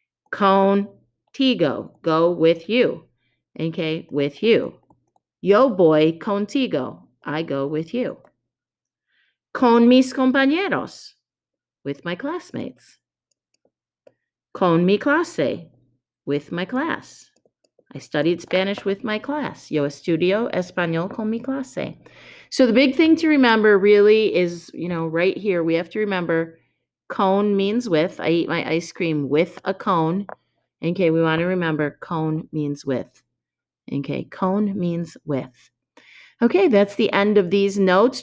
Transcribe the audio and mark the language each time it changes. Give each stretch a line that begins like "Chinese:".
Spanish: Contigo.
English: Go with you. Okay, with you.
Spanish: Yo voy contigo.
English: I go with you.
Spanish: Con mis compañeros.
English: With my classmates.
Spanish: Con mi clase,
English: with my class. I studied Spanish with my class.
Spanish: Yo estudio español con mi clase.
English: So the big thing to remember really is, right here, we have to remember cone means with. I eat my ice cream with a cone. Okay, we want to remember cone means with. Okay, cone means with. Okay, that's the end of these notes.